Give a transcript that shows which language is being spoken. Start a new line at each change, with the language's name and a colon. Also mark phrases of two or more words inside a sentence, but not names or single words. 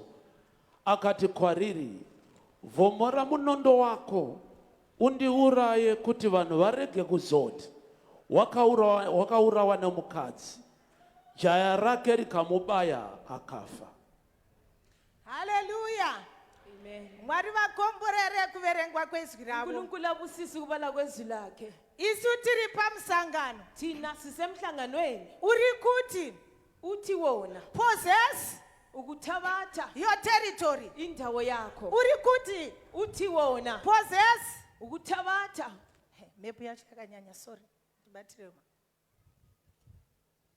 Shona: Akati kwariri, vhomora munondo wako undiuraye kuti vanhu varege kuzoti wakaurawa nemukadzi. Jaya rake rikamubaya akafa. Hallelujah. amen Mwari vakomborere kuverengwa kwezwi ravo.
North Ndebele: uNkulunkulu abusisa ukubala kwezwi lakhe
Shona: Isu tiri pamusangano.
North Ndebele: thina sisemhlanganweni
Shona: Uri kuti
North Ndebele: uthi wona
English: possess
North Ndebele: ukuthabatha
English: your territory.
North Ndebele: indawo yakho
Shona: Uri kuti
North Ndebele: uthi wona
English: possess
North Ndebele: ukuthabatha
Shona: mepu yacho yakanyanya sorry. Tibatirema.